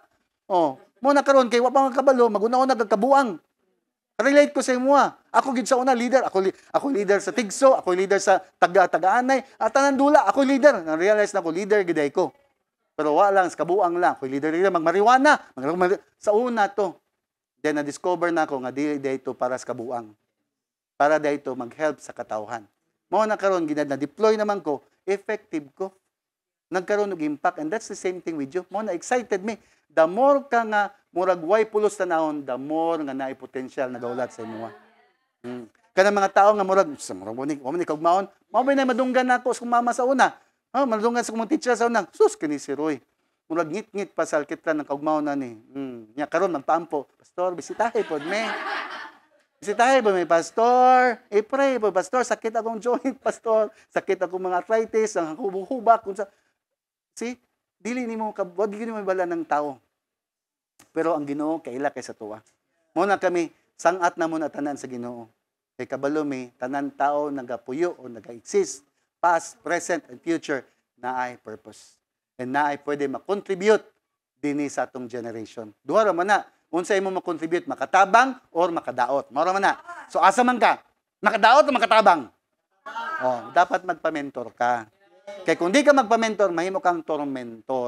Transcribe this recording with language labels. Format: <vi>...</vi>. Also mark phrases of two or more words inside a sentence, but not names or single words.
<ceb>Mo na karon kay wa pa kabalo, maguna-una kag kabuang. Relate ko sa imo. Ako gid sa una leader, ako leader sa Tigso, ako leader sa taga-anay, at tanan dula ako leader. Na-realize na ako leader giday ko. Pero wala lang, sa kabuang lang. Kung leader, magmariwana. Sa una to. Then, na-discover na ako nga dito para sa kabuang. Para dito mag-help sa katawhan. Mao na karon na-deploy naman ko, effective ko. Nagkaroon ng impact.</ceb> <en>And that's the same thing with you.</en> <ceb>Mao na excited me.</ceb> <en>The more</en> <ceb>ka nga, murag way pulos tanahon,</ceb> <en>the more</en> <ceb>nga naay potential na gaulat sa inyo. Kanang mga tao nga murag ni kagmaon, mao ba na madunggan nako sa mama sa una. Madunggan sa kumong teacher sa una. Sus kini si Roy. Murag ngit-ngit pa sa alkitran ng kagmaon na ni. Nya karon magpaampo, pastor, bisitahe pod me. Bisitahe po may pastor. Pray po pastor, sakit akong joint pastor, sakit akong mga arthritis, ang hubak kunsa. See? Dili nimo wag gyud mo bala ng tao. Pero ang Ginoo kaila kay sa tuwa. Mo na kami sangat na mo na tanan sa Ginoo. Kay kabalo mi, tanan tao nagapuyo o naga-exist,</ceb> <en>past, present, and future,</en> <ceb>na ay purpose. And na ay pwede makontribute din sa atong generation. Duha ra man na, unsay mo makontribute, makatabang or makadaot. Mao ra man na. So asa man ka? Makadaot o makatabang? Oh, dapat magpa-mentor ka. Kay kung di ka magpa-mentor, mahimo kang tormentor.</ceb>